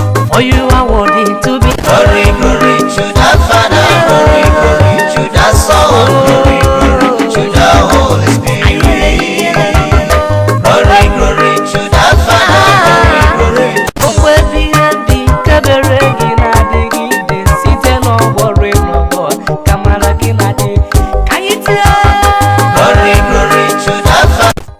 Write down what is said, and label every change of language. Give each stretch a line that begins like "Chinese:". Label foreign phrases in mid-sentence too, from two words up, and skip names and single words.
English: For you are worthy to be Glory, glory to the Father, glory, glory to the Son, glory, glory to the Holy Spirit. Glory, glory to the Father, glory, glory
Igbo: Okwu ebighị ebi nke bere gị na-adịgide site n'ọgbọ ruo n'ọgbọ, ka mara gị na-adị. Ka anyị tie.
English: Glory, glory to the Father.